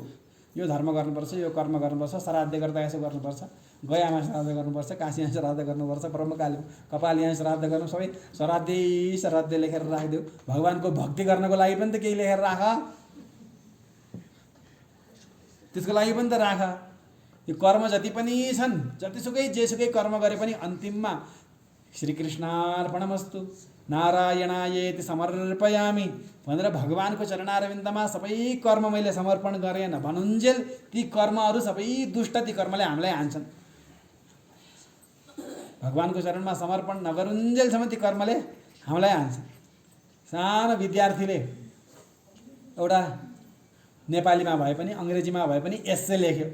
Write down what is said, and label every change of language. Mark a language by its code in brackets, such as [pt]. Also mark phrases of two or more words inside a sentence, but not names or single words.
[ne] यो धर्म गर्नुपर्छ, यो कर्म गर्नुपर्छ, श्राद्ध गर्दा यसो गर्नुपर्छ, गयामा श्राद्ध गर्नुपर्छ, काशीमा श्राद्ध गर्नुपर्छ, कपाल यहाँ श्राद्ध गर्नु, सबै श्राद्ध लेखेर राखिदियो। भगवानको भक्ति गर्नको लागि पनि त केही लेखेर राख, त्यसको लागि पनि त राख। यो कर्म जति पनि छन्, जतिसुकै जेसुकै कर्म गरे पनि अन्तिममा [sa] श्रीकृष्णार्पणमस्तु नारायणायेति समर्पयामि [ne] भनेर भगवानको चरणारविन्दमा सबै कर्म मैले समर्पण गरेन भनुन्जेल ती कर्महरू सबै दुष्ट, ती कर्मले हामीलाई हान्छन्। भगवानको चरणमा समर्पण नगरुन्जेलसम्म ती कर्मले हामीलाई हान्छन्। सानो विद्यार्थीले एउटा नेपालीमा भए पनि अङ्ग्रेजीमा भए पनि एस्से लेख्यो।